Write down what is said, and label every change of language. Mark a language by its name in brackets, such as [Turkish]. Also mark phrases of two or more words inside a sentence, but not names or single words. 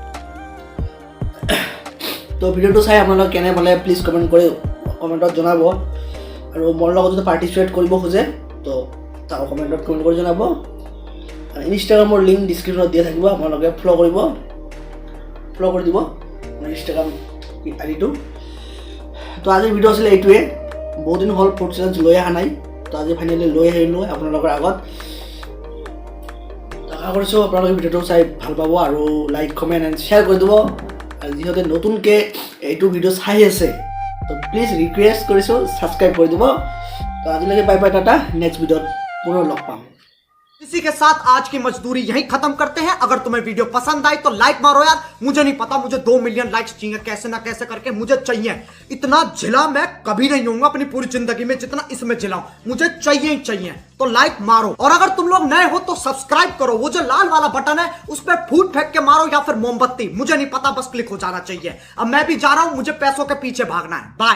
[Assamese] তো ভিডিঅ'টো চাই আপোনালোকে কেনে পালে প্লিজ কমেণ্টত জনাব আৰু মোৰ লগত যদি পাৰ্টিচিপেট কৰিব খোজে তো তাৰ কমেণ্টত কমেণ্ট কৰি জনাব আৰু ইনষ্টাগ্ৰামৰ লিংক ডিছক্ৰিপশ্যনত দিয়া থাকিব আপোনালোকে ফ'ল' কৰি দিব মোৰ ইনষ্টাগ্ৰাম আইডিটো তো আজিৰ ভিডিঅ' আছিলে এইটোৱে বহুত দিন হ'ল [English] food challenge [Assamese] লৈ অহা নাই তো আজি ফাইনেলি লৈ আহিলোঁ আপোনালোকৰ আগত আশা কৰিছোঁ আপোনালোকে ভিডিঅ'টো চাই ভাল পাব আৰু [English] like comment and share [Assamese] কৰি দিব আৰু যিহেতু নতুনকৈ এইটো ভিডিঅ' চাই আছে তো প্লিজ ৰিকুৱেষ্ট কৰিছোঁ ছাবস্ক্ৰাইব কৰি দিব তো আজিলৈকে [English] bye bye tata [Assamese] নেক্সট ভিডিঅ'ত পুনৰ লগ পাম [Hindi] इसी के साथ आज की मजदूरी यहीं खत्म करते हैं अगर तुम्हें वीडियो पसंद आई तो लाइक मारो यार मुझे नहीं पता मुझे [English] 2 million likes [Hindi] चाहिए कैसे ना कैसे करके मुझे चाहिए इतना झिला मैं कभी नहीं होऊंगा अपनी पूरी जिंदगी में जितना इसमें झिलाऊं मुझे चाहिए ही चाहिए तो लाइक मारो और अगर तुम लोग नए हो तो सब्सक्राइब करो वो जो लाल वाला बटन है उस पर फूट फेंक के मारो या फिर मोमबत्ती मुझे नहीं पता बस क्लिक हो जाना चाहिए अब मैं भी जा रहा हूं मुझे पैसों के पीछे भागना है बाय।